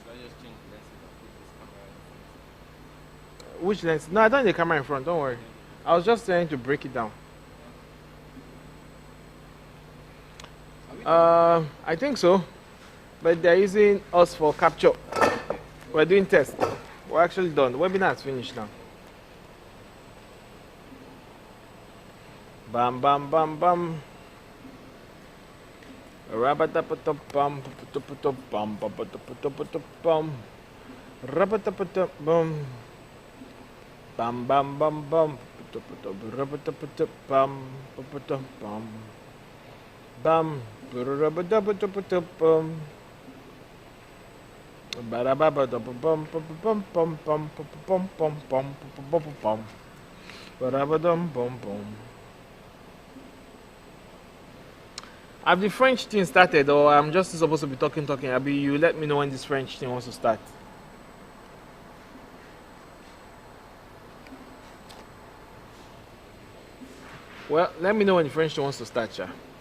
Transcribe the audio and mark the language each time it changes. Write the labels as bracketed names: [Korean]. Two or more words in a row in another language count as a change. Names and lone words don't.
[English] Which lens? No, I don't need the camera in front. Don't worry. I was just trying to break it down. I think so. But they're using us for capture. We're doing tests. We're actually done. The webinar is finished now. Bam bam bam bam. Rabatapatop bam bam bam. Rabatapatop bam. Bam bam bam bam. Rabatapatop bam bam. Bam. Rabatapatop bam. Barababadabam bum bum bum bum bum bum bum bum. Barabadum bum bum. Have the French thing started, or I'm just supposed to be talking? Abi, you let me know when this French thing wants to start. Well, let me know when the French thing wants to start, yeah.